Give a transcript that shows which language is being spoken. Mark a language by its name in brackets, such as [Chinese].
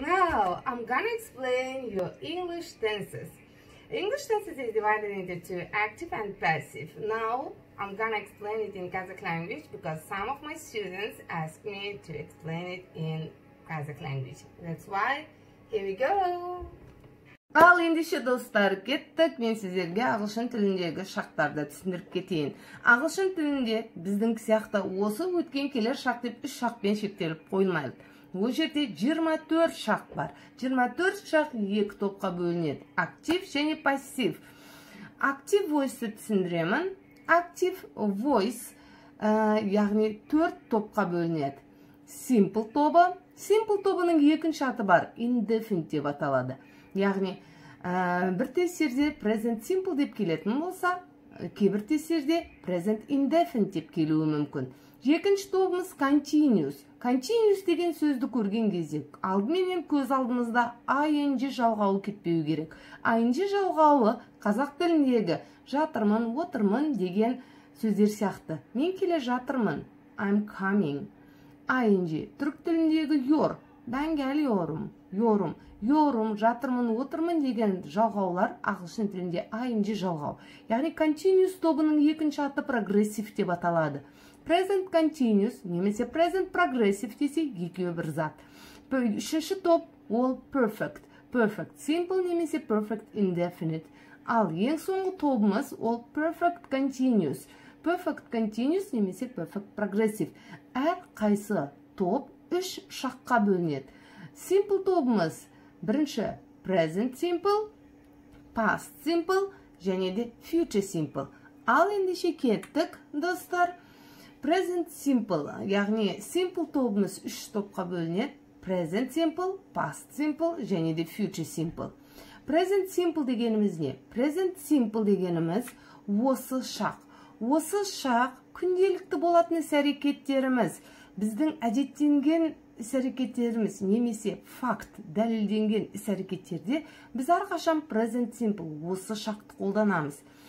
[English] Now, I'm gonna explain your English tenses. English tenses is divided into two, active and passive. Now, I'm gonna explain it in Kazakh language because some of my students asked me to explain it in Kazakh language. That's why, here we go. [Kazakh] Ал ендеше достар, кеттік. Мен сіздерге ағылшын тіліндегі шақтарды түсіндіріп кетейін. Ағылшын тілінде біздің сияқты осы өткен келер шақ деп 3 шақпен шектеліп қойылмайды. Ол жерде 24 шақ бар. 24 шақ 2 топқа бөлінеді. Актив және пассив. Актив voice-ті түсіндіремін. Актив voice, яғни 4 топқа бөлінеді. Simple тобы. Simple тобының екінші аты бар. Indefinite деп аталады. Яғни, бір тестерде present simple деп келетін болса, кейбір тестерде present indefinite деп келуі мүмкін. Екінші тобымыз continuous. Continuous деген сөзді көрген кезде, алдымен көз алдымызда ing жалғауы кетпеу керек. Ing жалғауы қазақ тіліндегі жатырмын, отырмын деген сөздер сияқты. Мен келе жатырмын, [English] I'm coming. [Kazakh] Ing түрік тіліндегі your, [Turkish] ben geliyorum, yorum. Yorum, [Kazakh] жатырмын, отырмын деген жалғаулар ағылшын тілінде ing жалғау. Яғни continuous тобының екінші аты progressive деп аталады. Present continuous немесе present progressive десе екеуі бір зат. Үшінші топ ол perfect. Perfect simple немесе perfect indefinite. Ал ең соңғы тобымыз ол perfect continuous. Perfect continuous немесе perfect progressive. Әр қайсы топ 3 шаққа бөлінеді. Simple тобымыз бірінші present simple, past simple және де future simple. Ал ендеше кеттік, достар. Present simple, яғни simple тобымыз 3 топқа бөлінеді. Present simple, past simple және де future simple. Present simple дегеніміз не? Present simple дегеніміз осы шақ. Осы шақ күнделікті болатын іс-әрекеттеріміз, біздің әдеттенген іс-әрекеттеріміз немесе факт дәлелденген іс-әрекеттерде біз әрқашан present simple осы шақты қолданамыз.